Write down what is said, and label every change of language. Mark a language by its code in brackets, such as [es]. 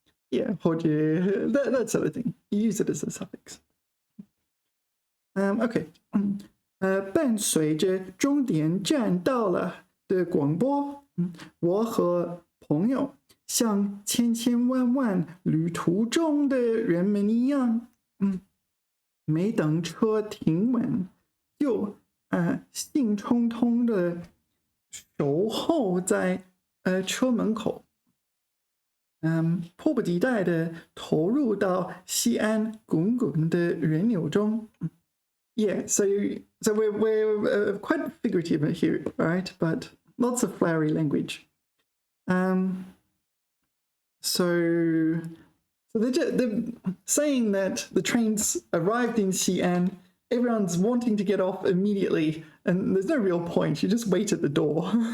[en] Yeah, 或者 that sort of thing. You use it as a suffix. Okay. [zh] 伴随着终点站到了的广播，我和朋友像千千万万旅途中的人们一样，没等车停稳，就兴冲冲的守候在车门口，迫不及待的投入到西安滚滚的人流中。 [en] Yeah, so we're quite figurative here, right? But lots of flowery language. So they're saying that the trains arrived in Xi'an. Everyone's wanting to get off immediately, and there's no real point. You just wait at the door.